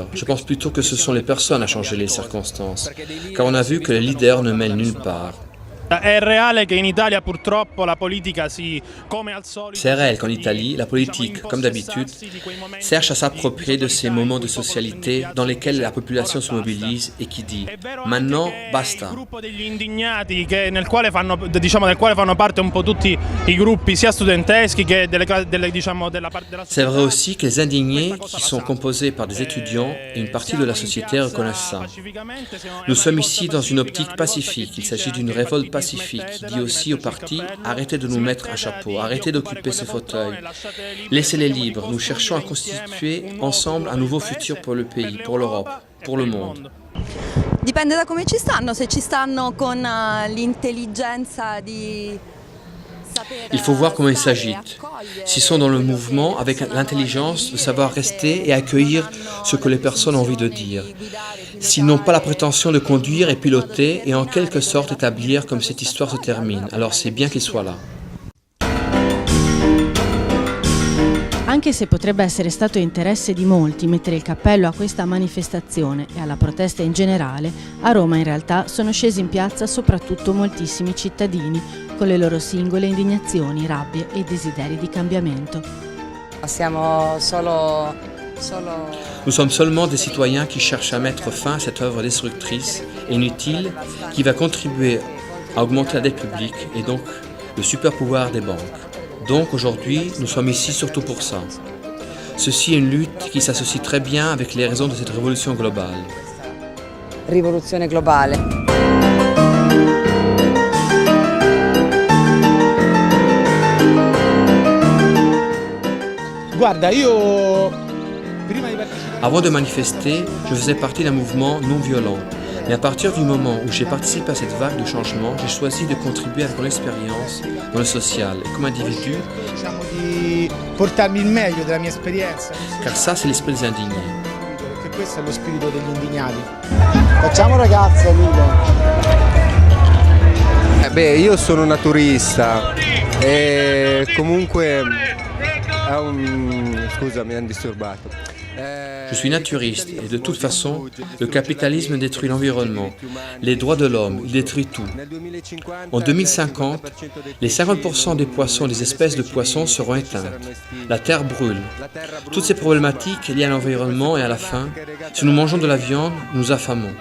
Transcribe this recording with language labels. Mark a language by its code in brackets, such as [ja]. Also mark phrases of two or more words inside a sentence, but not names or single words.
[fr] Je pense plutôt que ce sont les personnes à changer les circonstances. Car on a vu que les leaders ne mènent nulle part. C'est réel qu'en Italie, la politique, comme d'habitude, cherche à s'approprier de ces moments de socialité dans lesquels la population se mobilise et qui dit « maintenant basta ». [it] Del quale fanno parte un po' tutti i gruppi sia studenteschi che della parte della. [fr] C'est vrai aussi que les indignés, qui sont composés par des étudiants et une partie de la société reconnaissent ça. Nous sommes ici dans une optique pacifique. Il s'agit d'une révolte pacifique qui dit aussi au parti « arrêtez de nous mettre un chapeau, arrêtez d'occuper ces fauteuils, laissez-les libres, nous cherchons à constituer ensemble un nouveau futur pour le pays, pour l'Europe, pour le monde ». [it] Dipende da come ci stanno, se ci stanno con l'intelligenza di. [fr] Il faut voir comment ils s'agitent. S'ils sont dans le mouvement avec l'intelligence de savoir rester et accueillir ce que les personnes ont envie de dire. S'ils n'ont pas la prétention de conduire et piloter et en quelque sorte établir comme cette histoire se termine, alors c'est bien qu'ils soient là. [it] Anche se potrebbe essere stato interesse di molti mettere il cappello a questa manifestazione e alla protesta in generale, a Roma in realtà sono scesi in piazza soprattutto moltissimi cittadini con le loro singole indignazioni, rabbie e desideri di cambiamento. [fr] Nous sommes seulement des citoyens qui cherchent à mettre fin à cette œuvre destructrice et inutile qui va contribuer à augmenter la dette publique et donc le super pouvoir des banques. Donc aujourd'hui, nous sommes ici surtout pour ça. Ceci est une lutte qui s'associe très bien avec les raisons de cette révolution globale. [it] Rivoluzione globale. Guarda, io [fr] Avant de manifester, je faisais partie d'un mouvement non violent. Mais à partir du moment où j'ai participé à cette vague de changement, j'ai choisi de contribuer avec mon expérience dans le social et comme individu. [it] di portarmi il meglio della mia esperienza. [fr] Car ça, c'est l'esprit des indignés. [it] Perché questo è lo spirito degli indignati. Facciamo ragazze, Emilio. Io sono naturista e comunque scusa, mi hanno disturbato. [fr] Je suis naturiste et de toute façon, le capitalisme détruit l'environnement, les droits de l'homme, il détruit tout. En 2050, les 50% des poissons, des espèces de poissons seront éteintes. La terre brûle. Toutes ces problématiques liées à l'environnement et à la faim, si nous mangeons de la viande, nous affamons.